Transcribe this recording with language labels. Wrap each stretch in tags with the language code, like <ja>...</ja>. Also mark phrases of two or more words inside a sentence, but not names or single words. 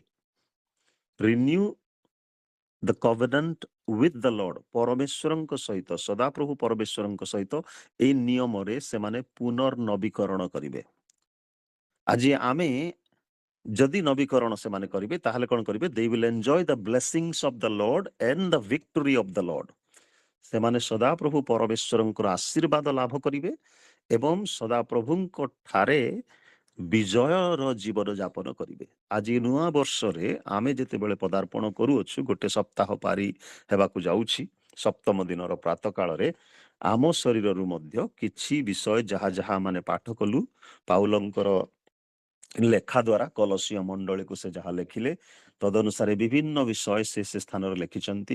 <en>renew the covenant with the Lord,</en> <or>ପରମେଶ୍ୱରଙ୍କ ସହିତ, ସଦାପ୍ରଭୁ ପରମେଶ୍ୱରଙ୍କ ସହିତ ଏଇ ନିୟମରେ ସେମାନେ ପୁନର୍ନବୀକରଣ କରିବେ। ଆଜି ଆମେ ଯଦି ନବୀକରଣ ସେମାନେ କରିବେ, ତାହେଲେ କଣ କରିବେ,</or> <en>they will enjoy the blessings of the Lord and the victory of the Lord।</en> <or>ସେମାନେ ସଦାପ୍ରଭୁ ପରମେଶ୍ୱରଙ୍କର ଆଶୀର୍ବାଦ ଲାଭ କରିବେ ଏବଂ ସଦାପ୍ରଭୁଙ୍କ ଠାରେ ବିଜୟର ଜୀବନ ଯାପନ କରିବେ। ଆଜି ନୂଆ ବର୍ଷରେ ଆମେ ଯେତେବେଳେ ପଦାର୍ପଣ କରୁଅଛୁ, ଗୋଟେ ସପ୍ତାହ ପାରି ହେବାକୁ ଯାଉଛି, ସପ୍ତମ ଦିନର ପ୍ରାତ କାଳରେ ଆମ ଶରୀରରୁ ମଧ୍ୟ କିଛି ବିଷୟ ଯାହା ଯାହା ମାନେ ପାଠ କଲୁ, ପାଉଲଙ୍କର ଲେଖା ଦ୍ୱାରା କଲସୀୟ ମଣ୍ଡଳୀକୁ ସେ ଯାହା ଲେଖିଲେ, ତଦନୁସାରେ ବିଭିନ୍ନ ବିଷୟ ସେ ସ୍ଥାନରେ ଲେଖିଛନ୍ତି।</or>